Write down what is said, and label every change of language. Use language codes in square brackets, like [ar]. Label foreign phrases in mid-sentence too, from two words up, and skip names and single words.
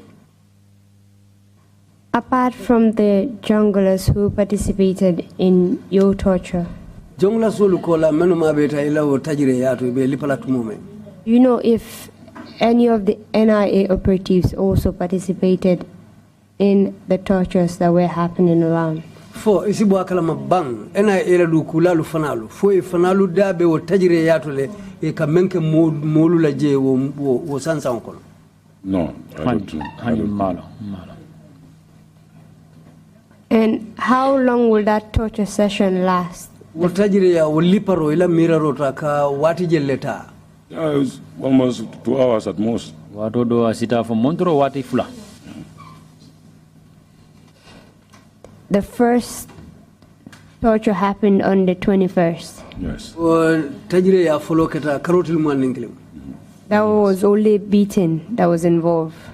[en] Apart from the junglers who participated in your torture, do you know if any of the NIA operatives also participated in the tortures that were happening around? [man] Fo isibu akala mabang NIA lu kulalu fanalu fo fanalu dabe wo tajire yatole e kamenke molu la je wo sansa onkono. [en] No, I don't know. And how long will that torture session last? [man] Wo tajire ya wo liparo ila miraro ka wati jelleta. [en] Yeah, it was almost 2 hours at most. [man] Wato do asita for montro wati fula. [en] The first torture happened on the 21st. Yes. That was only beating that was involved.